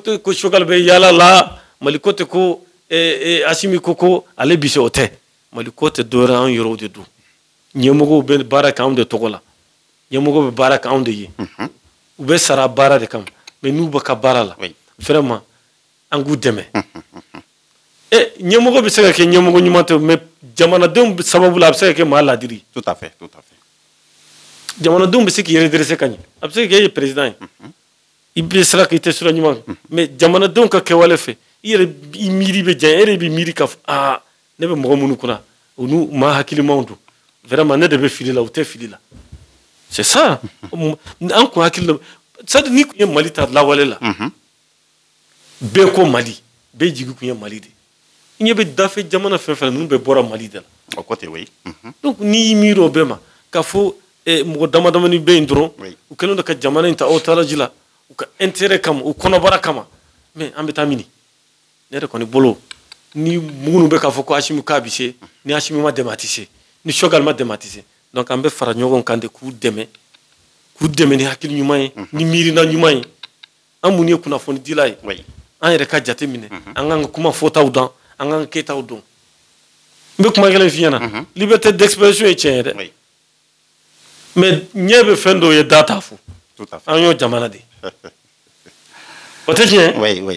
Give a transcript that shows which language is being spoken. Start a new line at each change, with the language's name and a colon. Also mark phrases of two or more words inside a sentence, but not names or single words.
Bambara: tɛ ko Choguel bɛ yaala la Mali ko tɛ ko Asimi ko ale bi se o tɛ Mali ko tɛ dɔwɛrɛ an yɛrɛw de don ɲɛmɔgɔw bɛ baara kɛ anw de tɔgɔ la ɲɛmɔgɔw bɛ baara kɛ anw de ye u bɛ sara baara de kama mais n'u bɛ ka baara la vraiment an k'u dɛmɛ ɲɛmɔgɔ bɛ se ka kɛ ɲɛmɔgɔ ɲuman tɛ mais jamanadenw sababu la a bɛ se ka kɛ maa ladiri
French: tout à fait
Bambara: jamanadenw bɛ se k'i redresser ka ɲɛ a bɛ se ka kɛ e ye président ye i bɛ sira k'i tɛ sira ɲuman mais jamanadenw ka kɛwale fɛ i yɛrɛ i miiri bɛ diya e yɛrɛ bɛ miiri ka fɔ ne bɛ mɔgɔ minnu kunna olu maa hakilimaw don vraiment ne de bɛ fili la u tɛ fili la
French: c'est ça
Bambara: an kun hakili la
French: c'est à dire
Bambara: ni kun ye Mali ta lawale la bɛɛ ko Mali bɛɛ jigi kun ye Mali de i ɲɛ bɛ dafe jamana fɛn fɛn ninnu bɛɛ bɔra Mali de la
French: au côté oui
Bambara: donc n'i y'i miiri o bɛɛ ma k'a fɔ mɔgɔ damadamani bɛ yen dɔrɔn u kɛlen don ka jamana in ta aw taara ji la u ka intérêt kama u kɔnɔbara kama mais an bɛ taa mini ne yɛrɛ kɔni bolo ni minnu bɛ k'a fɔ ko Asimi k'a bɛ se ni Asimi ma dɛmɛ a tɛ se ni Choguel ma dɛmɛ a tɛ se donc an bɛ fara ɲɔgɔn kan de k'u dɛmɛ ni hakili ɲuman ye ni miirina ɲuman ye an minnu ye kunnafoni dila ye an yɛrɛ ka jate minɛ an k'an ka kuma fɔtaw dɔn an k'an ka kɛtaw dɔn n bɛ kuma kelen f'i ɲɛna
French: liberté d'expression
Bambara: ye tiɲɛ ye dɛ mais ɲɛ bɛ fɛn dɔw ye da t'a fɔ an y'o jamana de o tɛ tiɲɛ